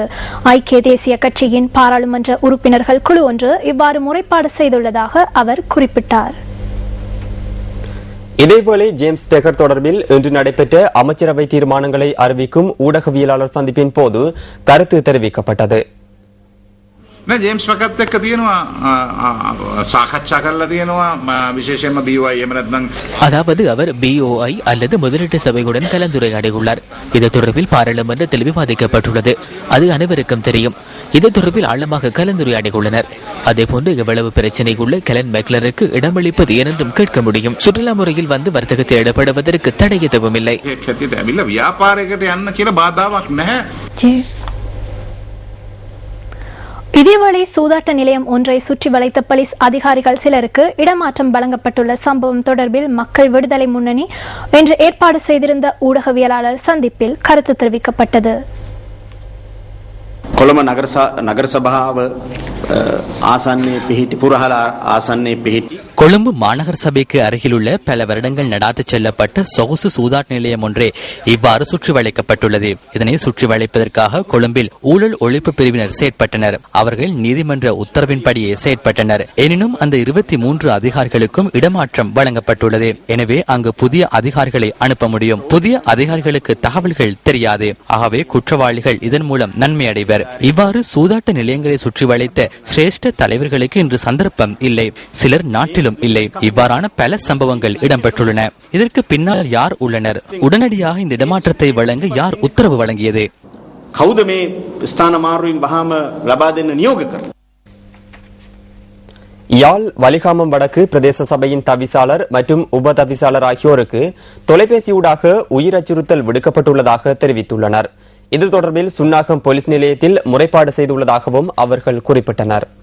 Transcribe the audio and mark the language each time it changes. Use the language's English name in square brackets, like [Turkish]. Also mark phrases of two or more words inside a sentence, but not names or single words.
[Tamil] ஐக்கிய தேசிய கட்சியின் பாராளுமன்ற உறுப்பினர்கள் குழு ஒன்று இவ்வாறு முறைப்பாடு செய்துள்ளதாக அவர் குறிப்பிட்டார். இதேவேளை ஜேம்ஸ் பேக்கர் தொடர்பில் இன்று நடைபெற்ற அமைச்சரவை தீர்மானங்களை அறிவிக்கும் ஊடகவியலாளர் சந்திப்பின் போது கருத்து தெரிவிக்கப்பட்டது. [Sinhala] ජේම්ස් පැකත් එක්ක තියෙනවා සාකච්ඡා කරලා තියෙනවා විශේෂයෙන්ම BOI එහෙම නැත්නම් [Tamil] அதாவது அவர் BOI அல்லது முதலீட்டு சபையுடன் கலந்துரையாடியுள்ளார். இது தொடர்பில் பாராளுமன்றத்தில் விவாதிக்கப்பட்டுள்ளது. அது அனைவருக்கும் தெரியும். இது தொடர்பில் ஆழமாக கலந்துரையாடியுள்ளனர். அதேபோன்று இவ்வளவு பிரச்சினை உள்ள கெலன் மெக்லருக்கு இடமளிப்பது ஏனென்றும் கேட்க முடியும். சுற்றுலா முறையில் வந்து வர்த்தகத்தில் ஈடுபடுவதற்கு தடை எதுவும் இல்லை. இதேவேளை சூதாட்ட நிலையம் ஒன்றை சுற்றி வளைத்த போலீஸ் அதிகாரிகள் சிலருக்கு இடமாற்றம் வழங்கப்பட்டுள்ள சம்பவம் தொடர்பில் மக்கள் விடுதலை முன்னணி இன்று ஏற்பாடு செய்திருந்த ஊடகவியலாளர் சந்திப்பில் கருத்து தெரிவிக்கப்பட்டது. [Sinhala] කොළඹ නගර සභාව ආසන්නයේ පිහිටි පුරහල ආසන්නයේ පිහිටි [Tamil] கொழும்பு மாநகர சபைக்கு அருகிலுள்ள பல வருடங்கள் நடாத்து செல்லப்பட்ட சொகுசு சூதாட்ட நிலையம் ஒன்றே இவ்வாறு சுற்றி வளைக்கப்பட்டுள்ளது. இதனை சுற்றி வளைப்பதற்காக கொழும்பில் ஊழல் ஒழிப்பு பிரிவினர் செயற்பட்டனர். அவர்கள் நீதிமன்ற உத்தரவின்படியே செயற்பட்டனர். எனினும் அந்த 23 அதிகாரிகளுக்கும் இடமாற்றம் வழங்கப்பட்டுள்ளது. எனவே அங்கு புதிய அதிகாரிகளை அனுப்ப முடியும். புதிய அதிகாரிகளுக்கு தகவல்கள் தெரியாது. ஆகவே குற்றவாளிகள் இதன் மூலம் நன்மை அடைவர். இவ்வாறு சூதாட்ட நிலையங்களை சுற்றி வளைத்த சிரேஷ்ட தலைவர்களுக்கு இன்று சந்தர்ப்பம் இல்லை. சிலர் நாட்டிலும் இல்லை. இவ்வாறான பல சம்பவங்கள் இடம்பெற்றுள்ளன. இதற்கு பின்னால் யார் உள்ளனர்? உடனடியாக இந்த இடமாற்றத்தை வழங்க யார் உத்தரவு வழங்கியது? [Sinhala] කවුද මේ ස්ථාන මාරුවෙන් වහාම ලබා දෙන්න නියෝග කරන්නේ? [Tamil] யாழ் வலிகாமம் வடக்கு பிரதேச சபையின் தவிசாளர் மற்றும் உப தவிசாளர் ஆகியோருக்கு தொலைபேசியூடாக உயிர் அச்சுறுத்தல் விடுக்கப்பட்டுள்ளதாக தெரிவித்துள்ளனர். இது தொடர்பில் சுன்னாகம் போலீஸ் நிலையத்தில் முறைப்பாடு செய்துள்ளதாகவும் அவர்கள் குறிப்பிட்டனர்.